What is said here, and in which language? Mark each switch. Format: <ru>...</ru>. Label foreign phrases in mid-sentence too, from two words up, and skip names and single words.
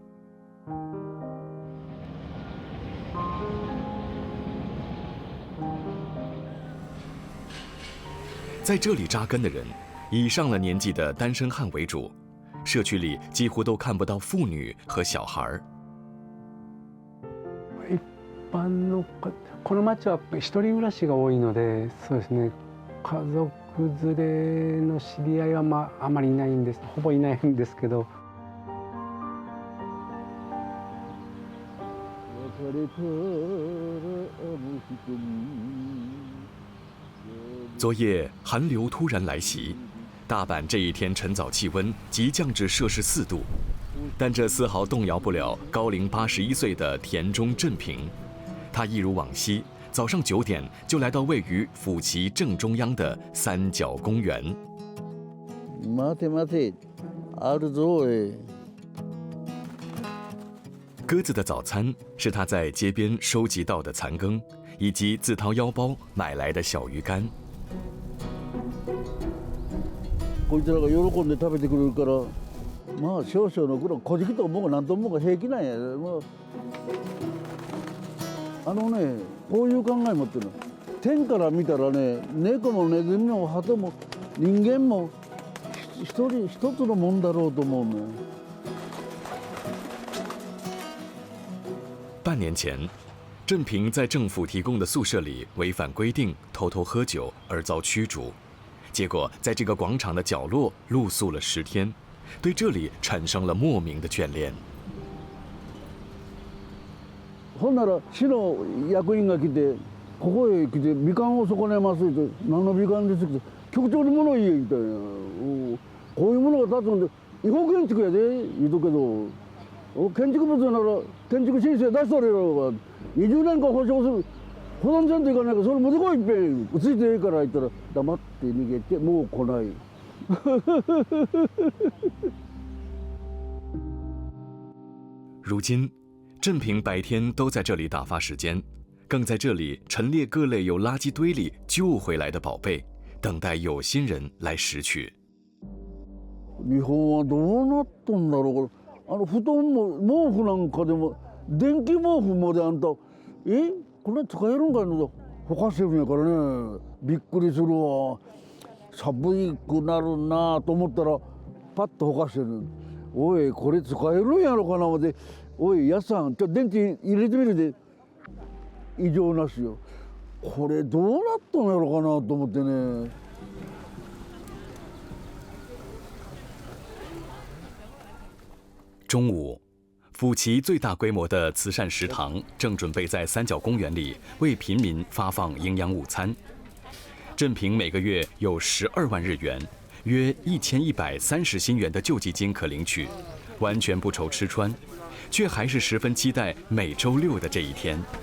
<zh>在这里扎根的人，以上了年纪的单身汉为主，社区里几乎都看不到妇女和小孩。</zh> <ja>一般のこの町は一人暮らしが多いので、そうですね。家族連れの知り合いはあまりいないんです。ほぼいないんですけど。</ja> <zh>昨夜寒流突然来袭，大阪这一天晨早气温急降至摄氏4度，但这丝毫动摇不了高龄81岁的田中正平。他一如往昔，早上9点就来到位于府崎正中央的三角公园。</zh> <ja>待て待て、あるぞえ。</ja> <zh>鸽子的早餐是他在街边收集到的残羹，以及自掏腰包买来的小鱼干。</zh> <ja>こいつらが喜んで食べてくれるから、少々の頃小じきと思うが何と思うが平気なんや。こういう考え持ってるの。天から見たらね、猫もネズミも鳩も人間も一つのもんだろうと思うのよ。</ja> <zh>半年前，郑平在政府提供的宿舍里违反规定偷偷喝酒而遭驱逐，结果在这个广场的角落露宿了10天，对这里产生了莫名的眷恋。</zh> <ja>ほんなら市の役員が来て、ここへ来て美観を損ねますって、何の美観ですって局長に物言えみたいな。こういうものが建つんで違法建築やで言うとけど、建築物なら建築申請出しとれよ。20年間保証する保存せんといかないから、それ持ってこいっぺん、ついてええから言ったら黙って逃げて、もう来ない。</ja> <zh>如今，郑平白天都在这里打发时间，更在这里陈列各类由垃圾堆里救回来的宝贝，等待有心人来拾取。</zh> <ja>日本はどうなっとんだろう。布団も毛布なんかでも電気毛布まであんたこれ使えるんかいのほかしてるんやからね。びっくりするわ。寒くなるなと思ったらパッとほかしてる。おいこれ使えるんやろかな思って、おいやさん電池入れてみるで、異常なしよ。これどうなっとんやろかなと思ってね。</ja> <zh>中午，府崎最大规模的慈善食堂正准备在三角公园里为平民发放营养午餐。镇平每个月有12万日元，约1130新元的救济金可领取，完全不愁吃穿，却还是十分期待每周六的这一天。</zh>